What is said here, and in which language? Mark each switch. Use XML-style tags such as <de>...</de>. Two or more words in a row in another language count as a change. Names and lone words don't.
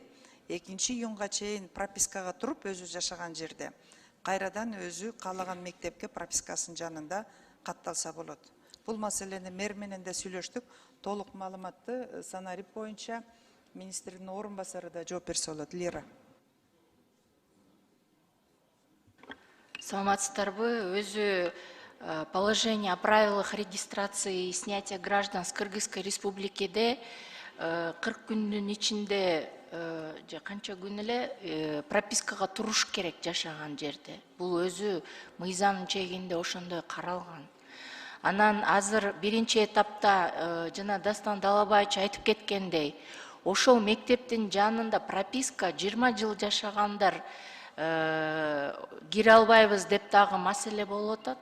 <ky>2-июнга чейин пропискага туруп өзү жашаган жерде кайрадан өзү каалаган мектепке пропискасынын жанында катталса болот. Бул маселени мэр менен да сүйлөштүк. Толук маалыматты Санарип боюнча министрдин орун басары да жооп берсе болот. Лера. Саламатсыздарбы? Өзү</ky> <ru>положение о правилах регистрации и снятия граждан с Кыргызской</ru> <ky>республикиде 40 күндүн ичинде канча күн эле пропискага туруш керек жашаган жерде. Бул өзү мыйзамдын чегинде ошондой каралган. Анан азыр биринчи этапта жана Дастан Далабаевич айтып кеткендей, ошол мектептин жанында прописка 20 жыл жашагандар кире албайбыз деп дагы маселе болуп атат.</ky>